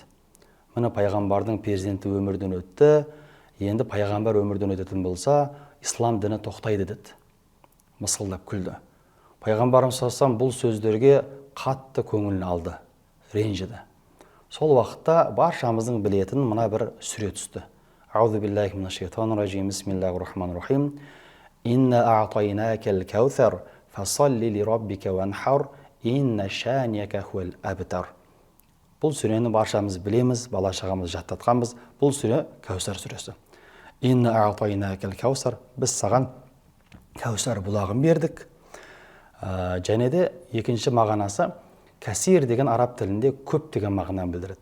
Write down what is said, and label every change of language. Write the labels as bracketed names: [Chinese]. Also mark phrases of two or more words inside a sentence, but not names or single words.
[Kazakh] Міне пайғамбардың перзенті өмірден өтті, енді пайғамбар өмірден өтетін болса, ислам діні тоқтайды деді. Мысқылдап күлді. Пайғамбарымыз саллаллаху бұл сөздерге қатты көңілін алды, ренжіді. Сол уақытта баршамыздың білетін мына бір сүре түсті. [Arabic] أعوذ بالله من الشيطان الرجيم. بسم الله الرحمن الرحيم. إنا أعطيناك الكوثر فصل لربك وانحر إن شانئك هو الأبتر. [Kazakh] Бұл сүрені баршамыз білеміз, бала шағамыз жаттатқанбыз. Бұл сүре Кәусар сүресі. [Arabic] إنا أعطيناك الكوثر, [Kazakh] біз саған Кәусар бұлағын бердік. Және де екінші мағынасы кәсир деген араб тілінде көп деген мағынаны білдіреді.